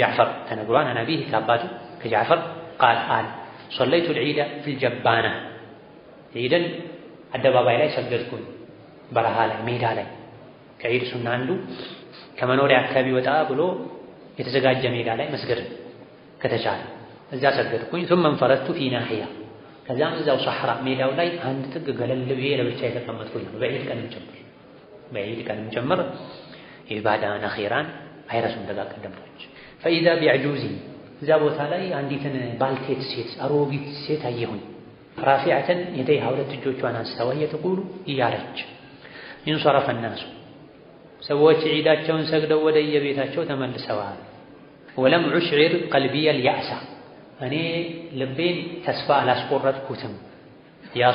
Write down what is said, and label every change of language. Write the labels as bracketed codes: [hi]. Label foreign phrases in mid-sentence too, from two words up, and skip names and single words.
[am] ጃዕፈር ተነግሯን አናቢህ ከአባቱ ከጃዕፈር ቃል አለ [ar] صليت العيد في الجبانة [am] ዒድን አደባባይ ላይ ሰገድኩኝ፣ በረሃ ላይ ሜዳ ላይ። ከዒድ ሱና አንዱ ከመኖሪያ አካባቢ ወጣ ብሎ የተዘጋጀ ሜዳ ላይ መስገድ ከተቻለ እዛ ሰገድኩኝ። [ar] ثم انفردت في ناحية [am] ከዛም እዛው ሷሕራ ሜዳው ላይ አንድ ጥግ ገለል ብዬ ለብቻ የተቀመጥኩኝ ነው። በዒድ ቀንም ጭምር ኢባዳን አኺራን አይረሱም ደጋ ቀደምቶች። [ar] فإذا بعجوز [am] እዛ ቦታ ላይ አንዲትን ባልቴት ሴት አሮጊት ሴት አየሁኝ። [ar] رافعة يديها [am] ሁለት እጆቿን አንስታ [ar] وهي تقول [am] እያለች [ar] انصرف الناس [am] ሰዎች ዒዳቸውን ሰግደው ወደ የቤታቸው ተመልሰዋል። [ar] ولم أشعر قلبي اليأس [am] እኔ ልቤን ተስፋ አላስቆረጥኩትም። ያ